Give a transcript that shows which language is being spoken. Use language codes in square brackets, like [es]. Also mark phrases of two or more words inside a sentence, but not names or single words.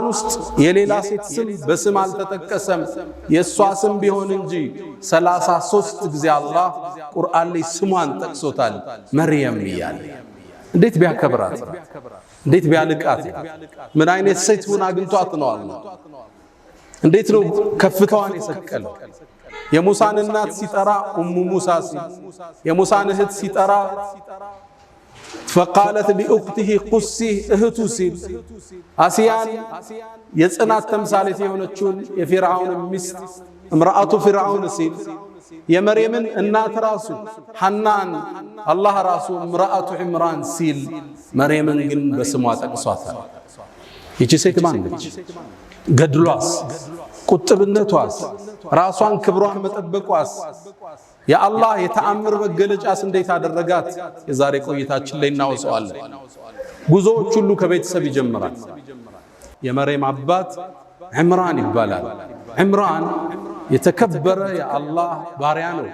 [am] ውስጥ የሌላ ሴት ስም በስም አልተጠቀሰም የሷ ስም ቢሆን እንጂ 33 ጊዜ አላህ ቁርአን ላይ ስሟን ጠቅሶታል መርየም ይያል እንዴት ቢያከብራት እንዴት ቢያልቃት ምን አይነት ሴት ሆና አግኝቷት ነው አላህ እንዴት ነው ከፍታዋን የሰቀለው የሙሳን እናት ሲጠራ [ar] أم موسى [am] ሲል የሙሳን እህት ሲጠራ [ar] فقالت لأخته قصي [am] እህቱ ሲል አሲያን የጽናት ተምሳሌት የሆነችውን የፊርዓውን ሚስት [ar] امرأة فرعون [am] ሲል የመርየምን እናት ራሱ ሐናን አላህ ራሱ [ar] امرأة عمران [am] ሲል መርየምን ግን በስሟ ጠቅሷታል ይቺ ሴት ማን ነች ገድሏስ ቁጥብነቷስ ራሷን ክብሯን መጠበቋስ የአላህ የተአምር መገለጫስ እንዴት አደረጋት የዛሬ ቆይታችን ላይ እናወጣዋለን ጉዞዎች ሁሉ ከቤተሰብ ይጀምራል የመርየም አባት ዕምራን ይባላል ዕምራን የተከበረ የአላህ ባሪያ ነው